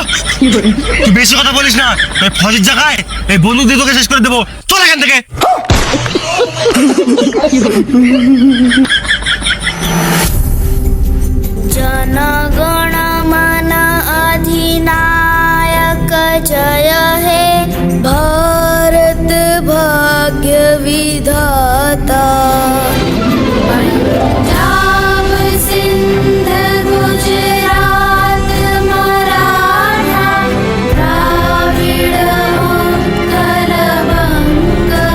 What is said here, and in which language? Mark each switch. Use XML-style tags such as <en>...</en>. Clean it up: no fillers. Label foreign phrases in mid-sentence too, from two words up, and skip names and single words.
<bn>তুই বেশি কথা বলিস না, এই ফজির জায়গায় এই বন্দুক দিয়ে তোকে শেষ করে দেবো। চল এখান থেকে। জনগণ মন অধিনায়ক জয় হে ভারত ভাগ্য বিধাতা পঞ্জাব সিন্ধু গুজরাট মরাঠা দ্রাবিড় উৎকল বঙ্গ</bn>